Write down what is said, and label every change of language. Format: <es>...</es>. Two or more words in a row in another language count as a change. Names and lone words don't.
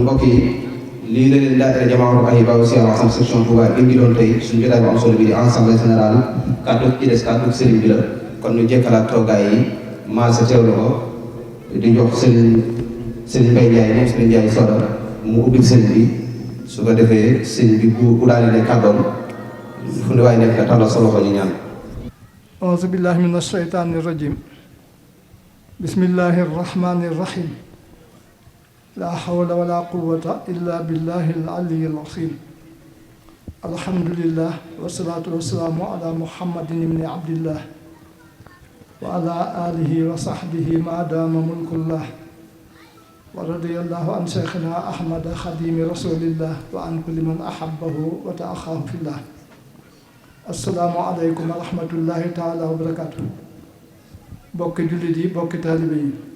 <wo>mbokk yi lii la leen daayira Jamaahirul Ahibaa Cheikh al Hasan section Touba indi doon tey suñu jotaay bu am solo bi di</wo> <fr>ensemble général</fr> <wo>kàddu ci des kàddu sëriñ bi la kon ñu jekkalaat toogaay yi maasa teewlu ko di jox sëriñ Mbaye Ndiaye moom sëriñ Ndiaye Soda mu ubbi sëriñ bi su ko defee sëriñ bi bu daal di ne kàddoom fu ne waaye nekk nga tàllal sa loxo ñu ñaan.</wo> <ar>أعوذ بالله من الشيطان الرجيم بسم الله الرحمن الرحيم لا حول ولا قوة إلا بالله العلي العظيم الحمد لله والصلاة والسلام على محمد ابن عبد الله وعلى آله وصحبه ما دام ملك الله ورضي الله عن شيخنا أحمد خادم رسول الله وعن كل من أحبه وتآخاه في الله السلام عليكم ورحمة الله تعالى وبركاته</ar> <wo>bokki jullit yi bokki taalibe yi</wo>